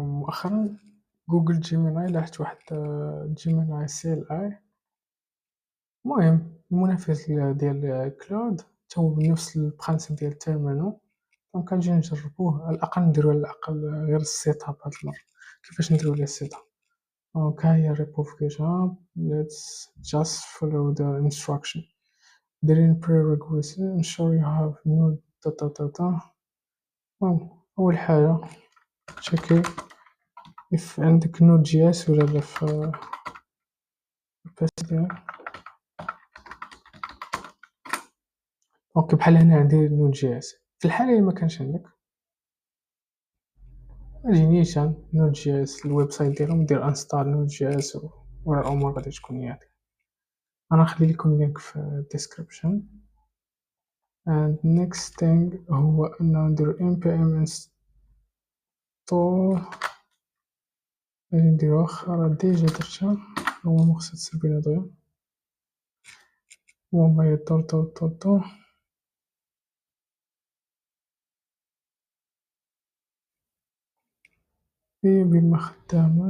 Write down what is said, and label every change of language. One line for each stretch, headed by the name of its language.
Arabic: مؤخرا جوجل جيميناي لاحظت واحد جيميناي سي ال اي، المهم المنافس ديال كلاود تا هو بنفس البرانسيپ ديال تيرمينو. دونك كنجيو نجربوه، على الأقل نديرو على الأقل غير السيت اب هاد المرة. كيفاش نديرو ليه السيت اب؟ دونك ها هي الريبو في جيت هاب.
English: let's just follow the instruction.
Arabic: دايرين
English: prerequisite ensure you have no data.
Arabic: المهم أول حاجة تشيكي if عندك نود جي اس ولا لا في الباس ديالك. دونك بحال هنا عندي نود جي اس، في الحالة إلا مكانش عندك متجينيش نود جي اس الويب سايت ديالهم دير انستال نود جي اس والأمور غادي تكون ياك. أنا نخلي لكم لينك في description.
English: and next thing
Arabic: هو أنه نديرو npm install. غادي نديرو واخا راه ديجا درتها، هو مخصها تسربينا دغيا. هما يطول هي بما خدامة.